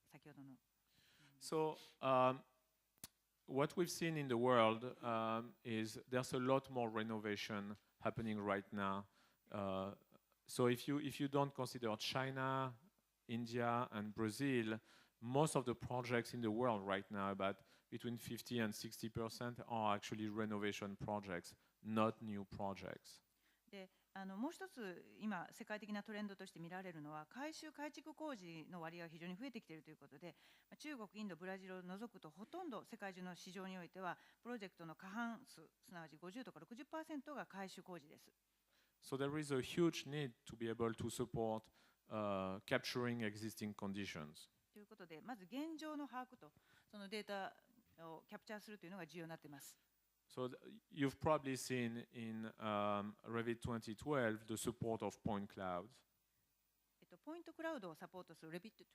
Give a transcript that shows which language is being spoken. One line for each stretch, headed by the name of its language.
Japanese: 先ほどの。
English: So what we've seen in the world is there's a lot more renovation happening right now. So if you don't consider China, India, and Brazil, most of the projects in the world right now, about between 50 and 60%, are actually renovation projects, not new projects.
Japanese: でもう一つ今世界的なトレンドとして見られるのは改修改築工事の割合が非常に増えてきているということで、中国、インド、ブラジルを除くとほとんど世界中の市場においてはプロジェクトの過半数、すなわち50とか 60% が改修工事です。
English: So there is a huge need to be able to support capturing existing conditions.
Japanese: ということで、まず現状の把握とそのデータをキャプチャーするというのが重要になっています。
English: So you've probably seen in Revit 2012 the support of point clouds.
Japanese: ポイントクラウドをサポートする Revit